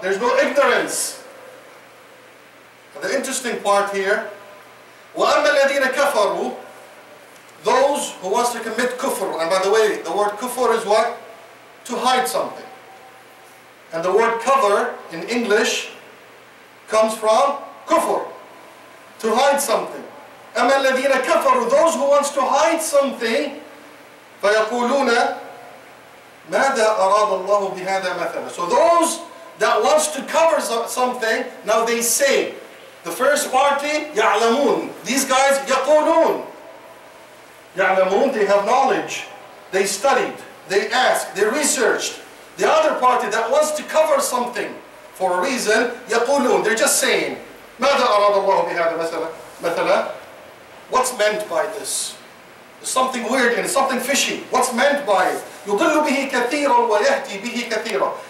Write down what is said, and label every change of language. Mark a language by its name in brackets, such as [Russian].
[English] There's no ignorance. And the interesting part here, [Arabic] وَأَمَّا الَّذِينَ كَفَرُوا, [English] those who wants to commit kufr. And by the way, the word kufr is what? To hide something. And the word cover in English comes from kufr, to hide something. [Arabic] أَمَّا الَّذِينَ كَفَرُوا, [English] those who wants to hide something, [Arabic] فَيَقُولُونَ مَاذَا أَرَادَ اللَّهُ بِهَذَا مَثَلًا. [English] So those that wants to cover something, now they say, the first party, يَعْلَمُونَ. These guys, يَقُولُونَ. يَعْلَمُونَ, they have knowledge. They studied, they asked, they researched. The other party that wants to cover something for a reason, يَقُولُونَ, they're just saying, [Arabic] مَاذَا أَرَادَ اللَّهُ بِهَذَا مَثَلًا. [English] What's meant by this? There's something weird in it, something fishy. What's meant by it? [Arabic] يُضِلُّ بِهِ كَثِيرًا وَيَهْدِي بِهِ كَثِيرًا.